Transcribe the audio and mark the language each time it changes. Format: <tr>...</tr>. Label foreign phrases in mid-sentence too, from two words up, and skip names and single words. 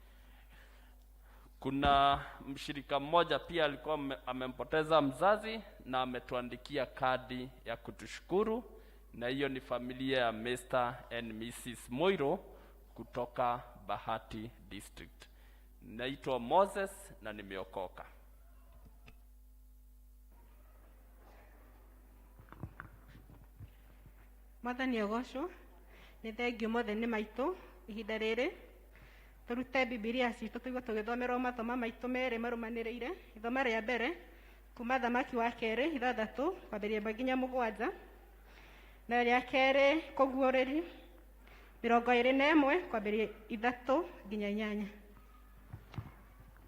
<sw>Kuna mshirika mmoja pia alikuwa amempoteza mzazi na ametuandikia kadi ya kutushukuru, na hiyo ni familia ya Mr.</sw> <en>and Mrs.</en> <sw>Moiro kutoka Bahati District. Naitwa Moses na nimeokoka.</sw> <ki>Mwathani ogocwo nĩ thengio mothe nĩ maitũ ihinda rĩrĩ turute Biblia citũ tũigua tũgĩthomerwo mathoma maitũ merĩ marũmanĩrĩire. Ithoma rĩa mbere kuma Thamaki wa 2:6 kwambĩrĩria nginya 7, na rĩa kerĩ Kũguũrĩri 21 kwambĩrĩria 3 nginya 8.</ki>